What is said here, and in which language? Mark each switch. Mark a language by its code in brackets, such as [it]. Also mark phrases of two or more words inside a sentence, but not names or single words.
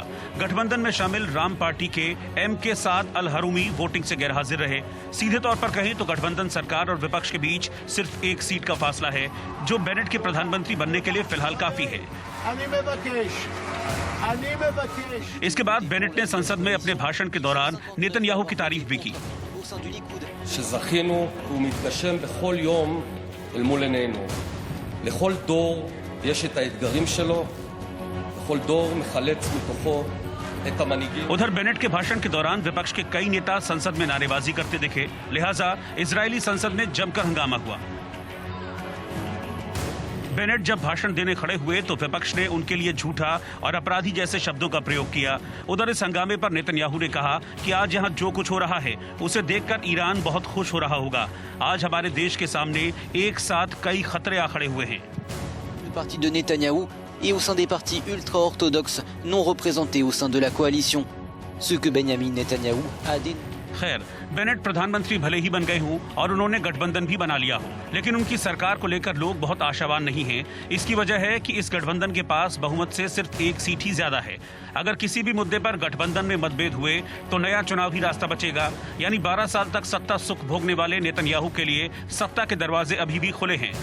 [hi] गठबंधन में शामिल राम पार्टी के एम.के. साद अल हरूमी वोटिंग से गैरहाजिर रहे। सीधे तौर पर कहें तो गठबंधन सरकार और विपक्ष के बीच सिर्फ एक सीट का फासला है, जो बेनेट के प्रधानमंत्री बनने के लिए फिलहाल काफी है। इसके बाद बेनेट ने संसद में अपने भाषण के दौरान नेतन्याहू की तारीफ भी की। [he] אל מול עינינו. לכל דור יש את האתגרים שלו, לכל דור מחלץ מתוכו את המנהיגים. [hi] उधर बेनेट के भाषण के दौरान विपक्ष के कई नेता संसद में नारेबाजी करते दिखे, लिहाजा इजरायली संसद में जमकर हंगामा हुआ। बेनेट जब भाषण देने खड़े हुए तो विपक्ष ने उनके लिए झूठा और अपराधी जैसे शब्दों का प्रयोग किया। उधर इस हंगामे पर नेतन्याहू ने कहा कि आज यहाँ जो कुछ हो रहा है उसे देखकर ईरान बहुत खुश हो रहा होगा। आज हमारे देश के सामने एक साथ कई खतरे आ खड़े हुए हैं। [fr] Le parti de Netanyahou est au sein des partis ultra-orthodoxes non représentés au sein de la coalition. Ce que Benjamin Netanyahou a dénoncé. [hi] खैर, बेनेट प्रधानमंत्री भले ही बन गए हों और उन्होंने गठबंधन भी बना लिया हो, लेकिन उनकी सरकार को लेकर लोग बहुत आशावान नहीं हैं। इसकी वजह है कि इस गठबंधन के पास बहुमत से सिर्फ एक सीट ही ज्यादा है। अगर किसी भी मुद्दे पर गठबंधन में मतभेद हुए तो नया चुनावी रास्ता बचेगा, यानी 12 साल तक सत्ता सुख भोगने वाले नेतन्याहू के लिए सत्ता के दरवाजे अभी भी खुले हैं।